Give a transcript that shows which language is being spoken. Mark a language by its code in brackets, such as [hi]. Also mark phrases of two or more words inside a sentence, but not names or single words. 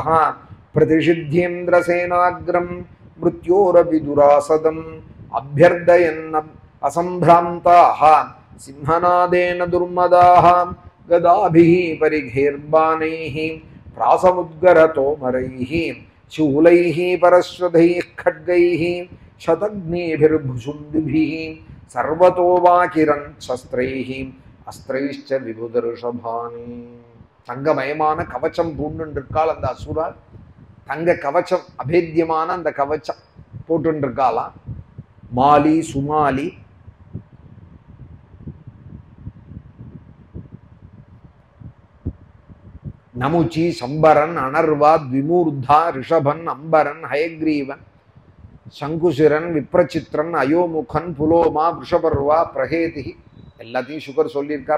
[sa] प्रतिषिध्येन्द्रसेनाग्रं मृत्योरपि दुरासदम् अभ्यर्दयन् असम्भ्रान्ताः सिंहनादेन दुर्मदाः गदाभिः परिघैर्बाणैः प्रासमुद्गरतोमरैः शूलैः परश्वधैः खड्गैहि शतग्निभिर्भुजुण्डिभिः सर्वतो वाकिरन् शस्त्रैः अस्त्रैश्च विबुधर्षभानि. [ta] தங்கமயமான கவச்சம் பூண்டுருக்காள் அந்த அசுரால். தங்க கவச்சம், அபேத்தியமான அந்த கவச்சம் போட்டுருக்காளாம். மாலி சுமாலி நமுச்சி சம்பரன் அனர்வாத் விமூர்தா ரிஷபன் அம்பரன் ஹயக்ரீவன் சங்குசிரன் விப்ரச்சித்ரன் அயோமுகன் புலோமா விஷபர்வா பிரகேதி எல்லாத்தையும் சுகர் சொல்லியிருக்கார்.